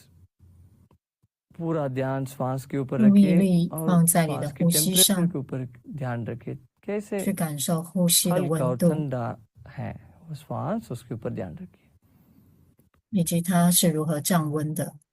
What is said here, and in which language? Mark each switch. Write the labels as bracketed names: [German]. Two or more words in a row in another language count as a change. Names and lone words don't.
[Hindi] पूरा ध्यान श्वास के ऊपर [Chinese] 注意 [Hindi] रखिए [Chinese] 力 [Hindi] और [Chinese] 放在你的 [Hindi] श्वास के [Chinese] 呼吸 [Hindi] टेम्परेचर [Chinese] 上， [Hindi] के ऊपर ध्यान रखिए. कैसे [Chinese] 去感受呼吸的 [Hindi] हल्का [Chinese] 温 [Hindi] और [Chinese] 度， [Hindi] ठंडा है वो श्वास, उसके ऊपर ध्यान रखिए. [Chinese] 以及它是如何降温的。